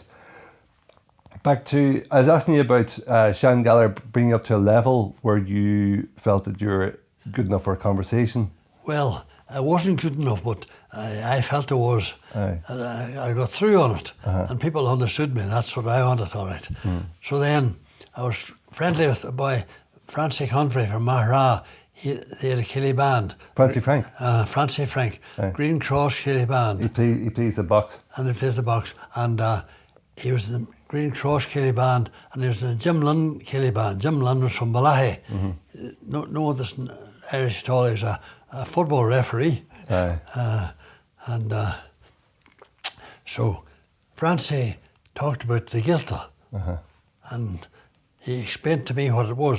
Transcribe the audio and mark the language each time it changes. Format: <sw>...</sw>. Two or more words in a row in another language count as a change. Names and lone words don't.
<en>Back to, I was asking you about Seán Gallagher bringing you up to a level where you felt that you were good enough for a conversation. Well, I wasn't good enough, but I felt I was. And I got through on it, and people understood me. That's what I wanted, all right. So then I was friendly with a boy, Francie Humphrey from Mahra. They had a Killie band. Francie Frank? Francie Frank. Green Cross Killie band. He plays the box. And they played the box. And he was in the Green Cross Killie band, and he was in the Jim Lunn Killie band. Jim Lunn was from Balahi. No, this Irish at all. He was a football referee. So Francie talked about the Gaeltacht, and he explained to me what it was.</en>